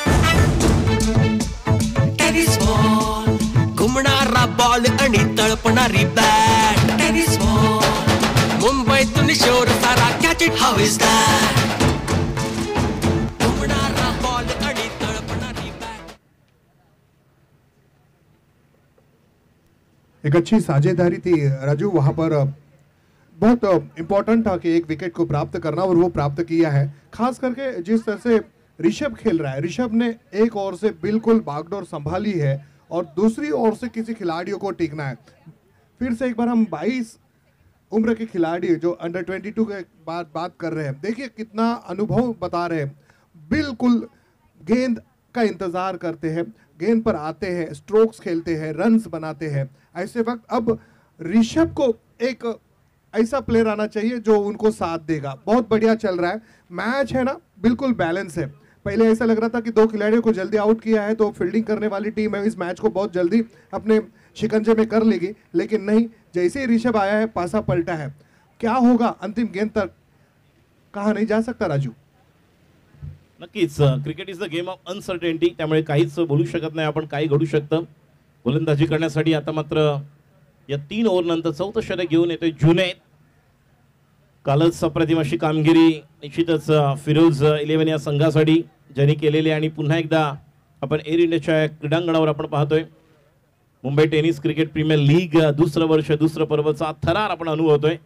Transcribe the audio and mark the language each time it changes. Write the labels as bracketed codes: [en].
[mr] Tennis ball घुमणारा ball आणि तळपणारी bat. Tennis ball मुंबईतून शोर सारा [en] Catch it how is that. [mr] घुमणारा ball आणि तळपणारी bat. [hi] एक अच्छी साझेदारी थी राजू, वहां पर बहुत इम्पोर्टेंट था कि एक विकेट को प्राप्त करना और वो प्राप्त किया है. खास करके जिस तरह से ऋषभ खेल रहा है, ऋषभ ने एक ओर से बिल्कुल बागडोर संभाली है और दूसरी ओर से किसी खिलाड़ियों को टिकना है. फिर से एक बार हम 22 उम्र के खिलाड़ी जो अंडर 22 के बात कर रहे हैं, देखिए कितना अनुभव बता रहे हैं. बिल्कुल गेंद का इंतजार करते हैं, गेंद पर आते हैं, स्ट्रोक्स खेलते हैं, रन्स बनाते हैं. ऐसे वक्त अब ऋषभ को एक ऐसा प्लेयर आना चाहिए जो उनको साथ देगा. बहुत बढ़िया चल रहा है मैच, है ना, बिल्कुल बैलेंस है. पहले ऐसा लग रहा था कि 2 खिलाड़ियों को जल्दी आउट किया है तो फील्डिंग करने वाली टीम है इस मैच को बहुत जल्दी अपने शिकंजे में कर लेगी, लेकिन नहीं, जैसे ही ऋषभ आया है पासा पलटा है. क्या होगा अंतिम गेंद तक कहा नहीं जा सकता राजू. [mr] नक्कीच [en] cricket is the game of uncertainty, [mr] त्यामुळे काहीच बोलू शकत नाही आपण, काही घडू शकतं. गोलंदाजी करण्यासाठी आता मात्र या 3 ओव्हर नंतर 4थं षटक घेऊन येतोय जुनैद. कालच अप्रतिम अशी कामगिरी निश्चितच फिरोज 11 या संघासाठी ज्यांनी केलेली आणि पुन्हा एकदा आपण एअर इंडियाच्या क्रीडांगणावर आपण पाहतोय Mumbai tennis cricket premier league दुसरं वर्ष दुसरं पर्वचा थरार आपण अनुभवतोय.